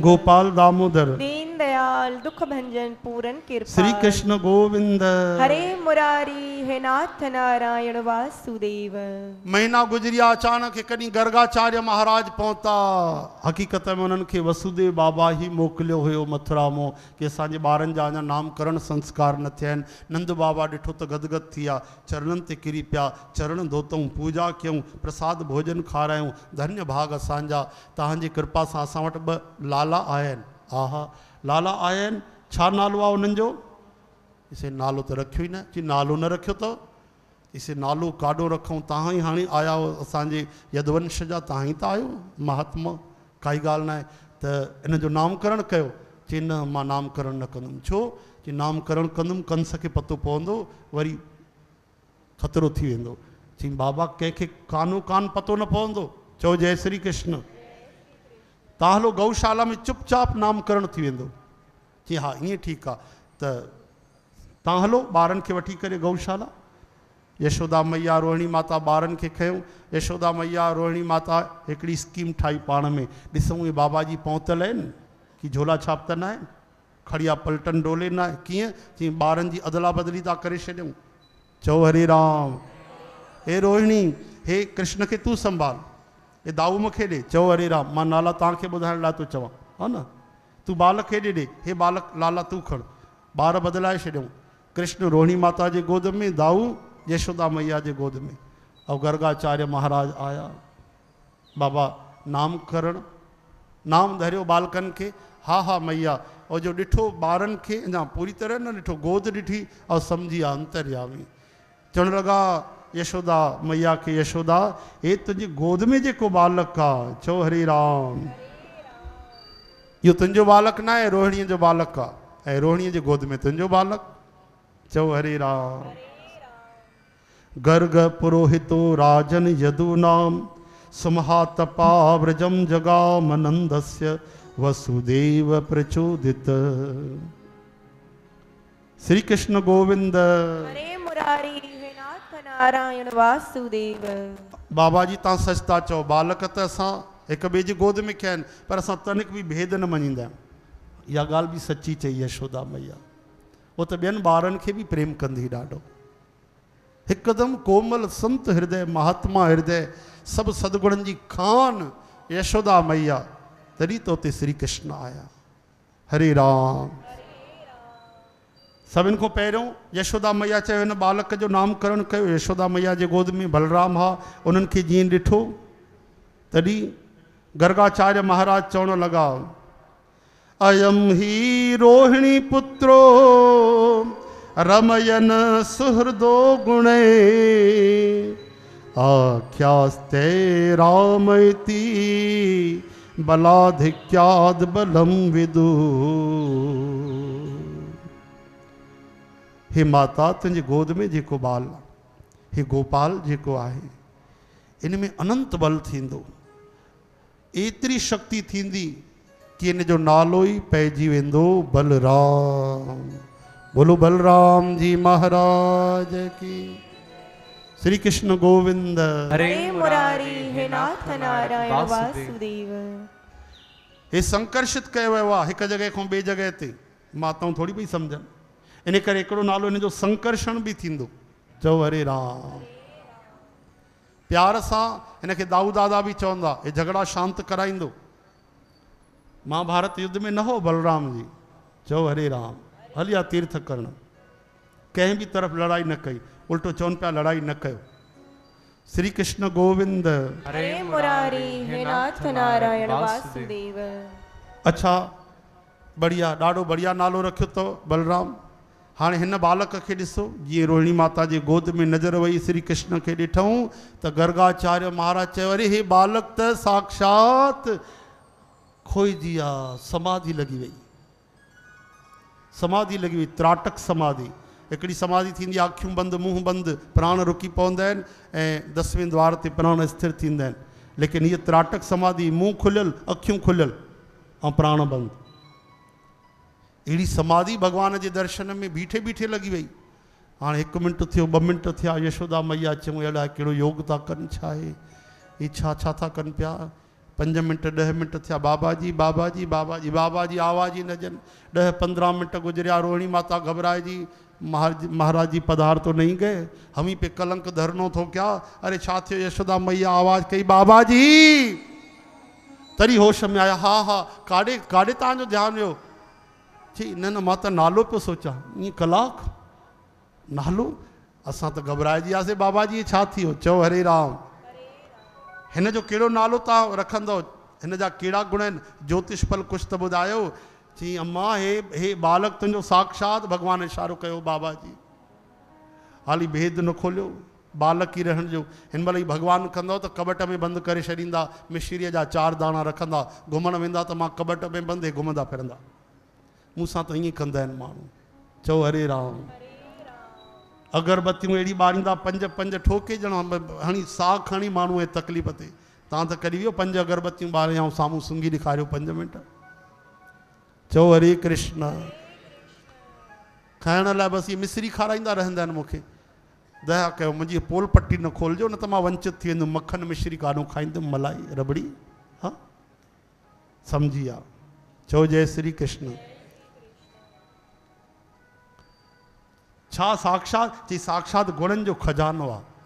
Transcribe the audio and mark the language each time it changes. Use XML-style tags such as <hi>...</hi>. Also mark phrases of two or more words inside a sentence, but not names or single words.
<hi>गोपाल दामोदर दीन दयाल दुख भंजन पूरन कृपा। श्री कृष्ण गोविंद। हरे मुरारी हे नाथ नारायण वासुदेव।</hi> <sd>महीना गुजरिया, अचानक हिकु ॾींहुं गर्गाचार्य महाराज पहुता। हक़ीक़त में उन्हनि खे वसुदेव बाबा ही मोकिलियो हुयो मथुरा मां, कि असांजे ॿारनि जा अञा नामकरण संस्कार न थिया आहिनि। नंद बाबा ॾिठो त गदगद थी विया, चरणनि ते किरी पिया, चरण धोतऊं, पूजा कयूं, प्रसाद भोजन खारायूं। धन्य भाग असांजा, तव्हांजी कृपा सां असां वटि 2 लाला आया आहिनि। आहा, लाला आया आहिनि, छा नालो आहे उन्हनि जो? इसे नालो त रखियो ई न। चई नालो न रखियो अथव? इसे नालो काॾो रखूं? तव्हां ई हाणे आया हो असांजे यदुवंश जा, तव्हां ई त आहियो महात्मा। काई ॻाल्हि न आहे, त इन जो नामकरण कयो। चई न, मां नामकरण न कंदुमि। छो? चई नामकरण कंदुमि कंस खे पतो पवंदो, वरी ख़तरो थी वेंदो। चई बाबा, कंहिंखे कानो कान पतो न पवंदो। चओ जय श्री कृष्ण। तव्हां हलो गौशाला में चुपचाप नामकरण थी वेंदो। चई हा ईअं ठीकु आहे, त तव्हां हलो ॿारनि खे वठी करे गौशाला। यशोदा मैया रोहिणी माता ॿारनि खे खयूं। यशोदा मैया रोहिणी माता हिकिड़ी स्कीम ठाही पाण में, ॾिसूं इहे बाबा जी पहुतल आहिनि कि झोला छाप त न आहिनि, खड़िया पलटन डोले न आहे, कीअं जीअं ॿारनि जी अदला बदली था करे छॾियूं। चओ हरे राम। हे रोहिणी, हे कृष्ण खे तूं संभाल, हे दाऊ मूंखे ॾे। चओ हरे राम। मां नाला तव्हांखे ॿुधाइण लाइ थो चवां, हा न। तूं बालक खे ॾे, हे बालक लाला तूं खण। ॿार बदिलाए छॾियूं। कृष्ण रोहिणी माता जे गोद में, दाऊ यशोदा मैया जे गोद में। और गर्गाचार्य महाराज आया, बाबा नामकरण, नाम धरियो बालकनि खे। हा हा मैया। और जो ॾिठो ॿारनि खे, अञा पूरी तरह न ॾिठो, गोद ॾिठी और सम्झी विया अंतर्यामी। चवण लॻा यशोदा मैया खे, यशोदा हे तुंहिंजी गोद में जेको बालक आहे, चओ हरे राम, इहो तुंहिंजो बालक न आहे, रोहिणीअ जो बालक आहे, ऐं रोहिणीअ जे गोद में तुंहिंजो बालक। चओ हरे राम।</sd> <sa>गर्ग पुरोहितो राजन यदूनाम सुमहातपा व्रजम जगामनंदस्य वसुदेव प्रचोदित।</sa> <hi>श्री कृष्ण गोविंद। हरे मुरारी हे नाथ नारायण वासुदेव।</hi> <sd>बाबा जी तव्हां सच था चओ, बालक त असां हिक ॿिए जी गोद में कया आहिनि, पर असां तनिक बि भेद न मञींदा आहियूं। इहा ॻाल्हि बि सची चई यशोदा मैया। वो त ॿियनि ॿारनि खे बि प्रेम कंदी ॾाढो। हिकदमि कोमल संत हृदय, महात्मा हृदय, सभु सदगुणनि जी खान यशोदा मैया। तॾहिं तो उते श्री कृष्ण आया। हरे राम। सभिनि खां पहिरियों यशोदा मैया चयो हिन बालक जो नामकरण कयो। यशोदा मैया जे गोद में बलराम हा। उन्हनि खे जीअं ॾिठो तॾहिं गर्गाचार्य महाराज चवण लॻा,</sd> <sa>अयम ही रोहिणी पुत्रो रमयन सुहृदो गुणे आख्यास्ते रामैति बलाधिक्याद बलम विदु।</sa> <sd>हे माता, तुंहिंजे गोद में जेको बाल, हे गोपाल जेको आहे, इन में अनंत बल थींदो, एतिरी शक्ति थींदी कि इन जो नालो ई पइजी वेंदो बलराम।</sd> <hi>बोलो बलराम जी महाराज की। श्री कृष्ण गोविंद। हरे मुरारी हे नाथ नारायण वासुदेव।</hi> <sd>हे संकर्षित कयो वियो आहे हिकु जॻह खां ॿिए जॻह ते। माताऊं थोरी पई सम्झनि, इन करे हिकिड़ो नालो हिन जो संकर्षण बि थींदो। चओ हरे राम। प्यार सां हिन खे दाऊ दादा बि चवंदा, हे झगड़ा शांत कराईंदो। महाभारत युद्ध में न हो बलराम जी। चओ हरे राम। हलिया तीर्थ करण, कंहिं बि तरफ़ लड़ाई न कई, उल्टो चवनि पिया लड़ाई न कयो।</sd> <hi>श्री कृष्ण गोविंद। हरे मुरारी हे नाथ नारायण वासुदेव।</hi> <sd>अच्छा, बढ़िया, ॾाढो बढ़िया नालो रखियो अथव बलराम। हाणे हिन बालक खे ॾिसो, जीअं रोहिणी माता जे गोद में नज़र वई श्री कृष्ण खे ॾिठऊं त गर्गाचार्य महाराज चयो, अरे हे बालक त साक्षात खोइजी विया, समाधि लॻी वई। समाधि लॻी वई, त्राटक समाधि। हिकिड़ी समाधि थींदी आहे अखियूं बंदि मुंहुं बंदि, प्राण रुकी पवंदा आहिनि ऐं 10वें द्वार ते प्राण स्थिर थींदा आहिनि। लेकिन हीअ त्राटक समाधि, मुंहुं खुलियल अखियूं खुलियल ऐं प्राण बंदि। अहिड़ी समाधि भॻवान जे दर्शन में बीठे बीठे लॻी वई। हाणे 1 मिंट थियो, 2 मिंट थिया, यशोदा मैया चऊं अहिड़ा कहिड़ो योग था कनि, छा आहे ही, छा था कनि पिया। 5 मिंट 10 मिंट थिया, बाबा जी बाबा जी बाबा जी बाबा जी आवाज़ ई न ॼनि। 10-15 मिंट गुजरिया, रोहिणी माता घबराए जी,</sd> <hi>महाराज जी पधार तो नहीं गए, हम ही पे कलंक धरनो</hi> <sd>थो क्या। अरे छा थियो, यशोदा मैया आवाज़ कई, बाबा जी। तरी होश में आया, हा हा, काॾे काॾे तव्हांजो ध्यानु वियो। चई न न, मां त नालो पियो सोचां। ईअं कलाक नालो, असां त घबराइजी वियासीं, बाबा जी छा थियो। चओ हरे राम। हिन जो कहिड़ो नालो तव्हां रखंदव, हिन जा कहिड़ा गुण आहिनि, ज्योतिष फल कुझु त ॿुधायो। चई अम्मा, हे बालक तुंहिंजो साक्षात भॻवान इशारो कयो बाबा जी। हाली भेद न खोलियो, बालक ई रहण जो। हिन महिल ई भॻवानु कंदो त कबट में बंदि करे छॾींदा, मिश्रीअ जा 4 दाणा रखंदा, घुमण वेंदा त मां कबट में बंदि घुमंदा फिरंदा। मूंसां त ईअं कंदा आहिनि माण्हू। चओ हरे राम। अगरबत्तियूं अहिड़ी ॿारींदा, 5 ठोके ॼणा हणी साह खणी माण्हू ऐं तकलीफ़ ते। तव्हां त कॾहिं वियो 5 अगरबत्तियूं ॿारे ऐं साम्हूं सुंघी ॾेखारियो 5 मिंट। चओ हरे कृष्ण। खाइण लाइ बसि इहे मिश्री खाराईंदा रहंदा आहिनि मूंखे। दया कयो मुंहिंजी पोल पट्टी न खोलजो, न त मां वंचित थी वेंदुमि, मक्खन मिश्री कानो खाईंदुमि, मलाई रबड़ी। हाँ समझी आ, चओ जय श्री कृष्ण। छा साक्षात चई साक्षात गुणनि जो खजानो आहे।</sd>